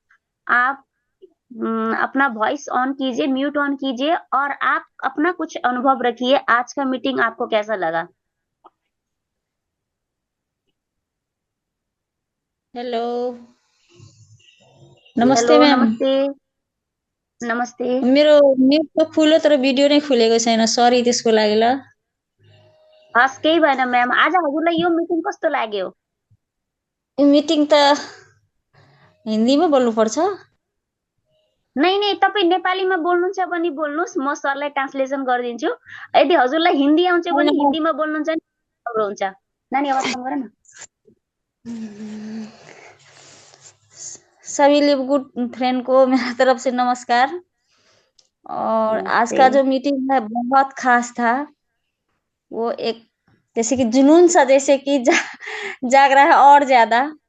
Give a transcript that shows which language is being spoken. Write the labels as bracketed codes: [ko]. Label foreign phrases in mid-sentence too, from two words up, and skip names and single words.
[hi] आप अपना वॉइस ऑन कीजिए, म्यूट ऑन कीजिए, और आप अपना कुछ अनुभव रखिए। आज का मीटिंग आपको कैसा लगा? हेलो, नमस्ते हेलो, मैम। नमस्ते। [ne] मेरो म्युट त खुल्यो तर भिडियो नै खुलेको छैन, सरी त्यसको लागि ल। हस्, केही भएन म्याम। आज हजुरलाई यो मिटिङ कस्तो लाग्यो? यो मिटिङ त हिन्दीमा बोल्नुपर्छ। नहीं, तपाईँ नेपालीमा बोल्नुहुन्छ भने बोल्नुहोस्, म सरलाई ट्रान्सलेसन गरिदिन्छु। यदि हजुरलाई हिन्दी आउँछ भने हिन्दीमा बोल्नुहुन्छ भने राम्रो हुन्छ। नानी आवाज कम गर न। [hi] सभी लिव गुड फ्रेंड को मेरा तरफ से नमस्कार। और आज का जो मीटिंग है बहुत खास था। वो एक जैसे कि जुनून सा जैसे कि जाग रहा है और ज्यादा।